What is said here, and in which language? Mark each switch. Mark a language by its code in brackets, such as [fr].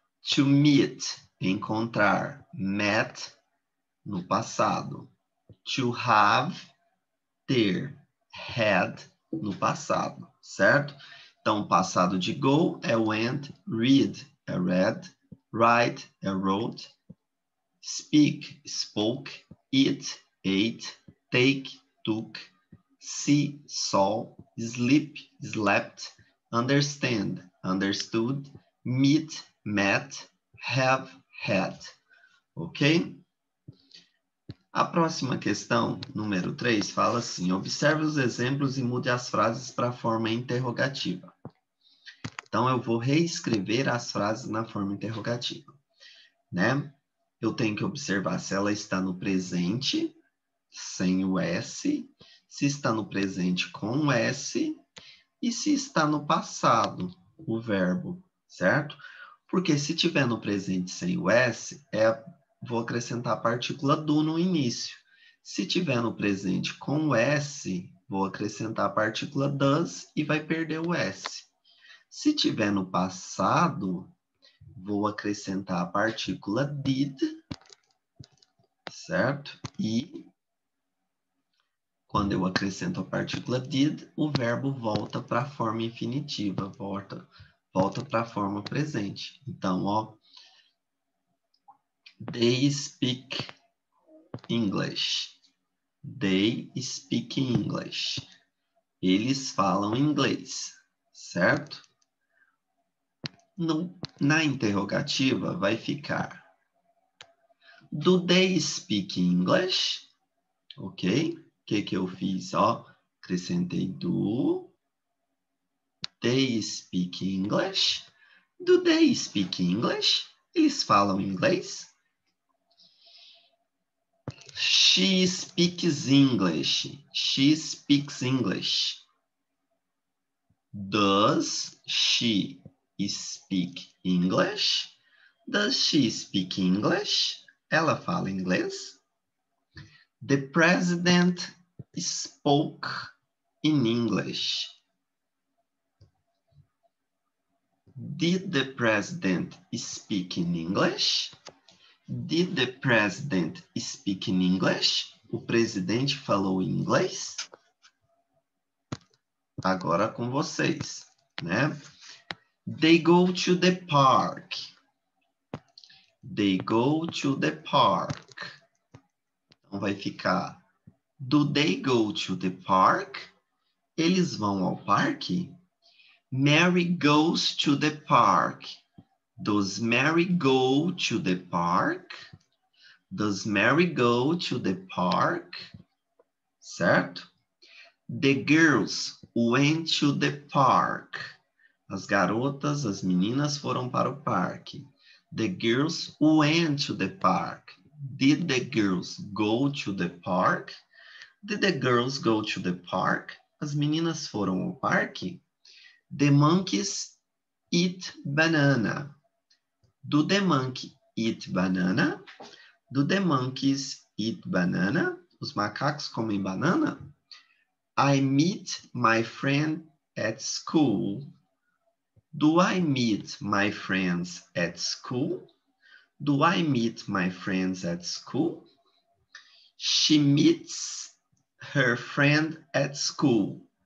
[pt] To meet, encontrar. Met, no passado. To have, ter. Had, no passado, certo? Então, o passado de [en] go é went, read é read, write é wrote, speak, spoke, eat, ate, take, took, see, saw, sleep, slept, understand, understood, meet, met, have, had. [pt] Ok? A próxima questão, número 3, fala assim: observe os exemplos e mude as frases para a forma interrogativa. Então, eu vou reescrever as frases na forma interrogativa, né? Eu tenho que observar se ela está no presente, sem o S, se está no presente com o S, e se está no passado, o verbo, certo? Porque se tiver no presente sem o S, vou acrescentar a partícula do no início. Se tiver no presente com o S, vou acrescentar a partícula does e vai perder o S. Se tiver no passado, vou acrescentar a partícula did, certo? E quando eu acrescento a partícula did, o verbo volta para a forma infinitiva, volta para a forma presente. Então, ó, [en] they speak English. They speak English. [pt] Eles falam inglês, certo? Na interrogativa vai ficar [en] do they speak English? [pt] Ok? O que eu fiz? Ó, acrescentei do. [en] They speak English. Do they speak English? [pt] Eles falam inglês? [en] She speaks English. She speaks English. Does she speak English? Does she speak English? [pt] Ela fala inglês? [en] The president spoke in English. Did the president speak in English? Did the president speak in English? [pt] O presidente falou inglês? Agora com vocês, né? [en] They go to the park. They go to the park. [pt] Então vai ficar [en] do they go to the park? [pt] Eles vão ao parque? [en] Mary goes to the park. Does Mary go to the park? Does Mary go to the park? [pt] Certo? [en] The girls went to the park. [pt] As garotas, as meninas foram para o parque. [en] The girls went to the park. Did the girls go to the park? Did the girls go to the park? [pt] As meninas foram ao parque? [en] The monkeys eat banana. Do the monkey eat banana? Do the monkeys eat banana? [pt] Os macacos comem banana? [en] I meet my friend at school. Do I meet my friends at school? Do I meet my friends at school? She meets her friend at school.